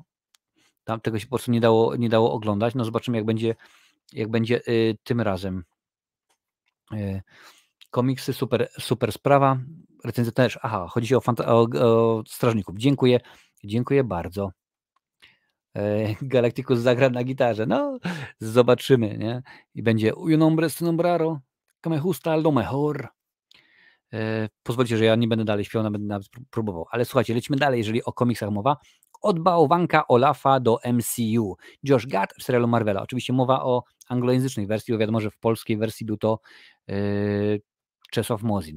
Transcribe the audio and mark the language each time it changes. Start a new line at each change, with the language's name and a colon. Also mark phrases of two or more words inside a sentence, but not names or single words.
Polish: Tam tego się po prostu nie dało oglądać. No zobaczymy, jak będzie tym razem. Komiksy, super sprawa. Recenzja też. Aha, chodzi o Strażników. Dziękuję bardzo. Galacticus zagra na gitarze. No, zobaczymy, nie? I będzie
Spanish: Un hombre sin sombrero, que me gusta lo mejor.
Polish: Pozwólcie, że ja nie będę dalej śpiewał, będę nawet próbował. Ale słuchajcie, lecimy dalej, jeżeli o komiksach mowa. Od bałwanka Olafa do MCU. Josh Gad w serialu Marvela. Oczywiście mowa o anglojęzycznej wersji, bo wiadomo, że w polskiej wersji był to Czesław Mozin.